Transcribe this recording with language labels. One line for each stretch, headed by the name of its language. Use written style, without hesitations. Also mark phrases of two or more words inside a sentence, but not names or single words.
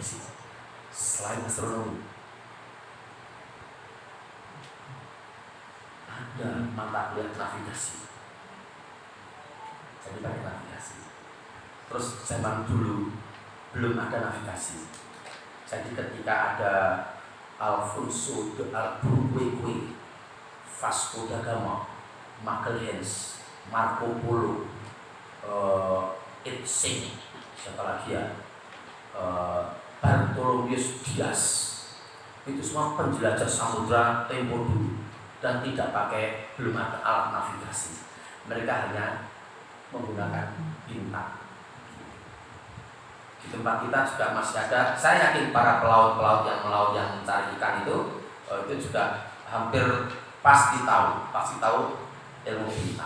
Indonesian: Selain astronomi, ada mata kuliah navigasi. Jadi pakai navigasi. Terus zaman dulu belum ada navigasi. Jadi ketika ada Alfonso de Albuquerque, Vasco da Gama, Magelhanes, Marco Polo, Itsen, siapa lagi ya, Bartolomeus Dias, itu semua penjelajah samudra tempo dulu dan belum ada alat navigasi. Mereka hanya menggunakan bintang. Di tempat kita juga masih ada. Saya yakin para pelaut yang mencari ikan itu juga hampir pasti tahu ilmu bintang.